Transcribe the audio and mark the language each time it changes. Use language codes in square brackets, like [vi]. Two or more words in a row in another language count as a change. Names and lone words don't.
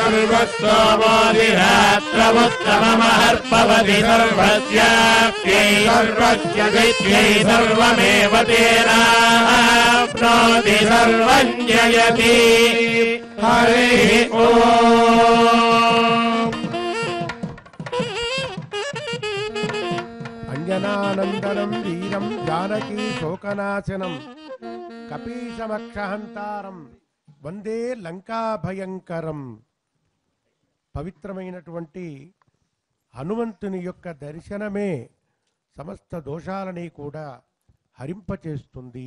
[sa] सर्वस्तोमोदिरात्रमुत्तममहर्पवति सर्वस्याप्यै सर्वस्य विद्यै सर्वमेव तेनाप्नोति सर्वम् जयति हरिः ओम्। అంజనానందనం వీరం జానకీ శోకనాశనం కపీశమక్షహంతారం వందే లంకాభయంకరం. [te] పవిత్రమైనటువంటి హనుమంతుని యొక్క దర్శనమే సమస్త దోషాలని కూడా హరింపచేస్తుంది.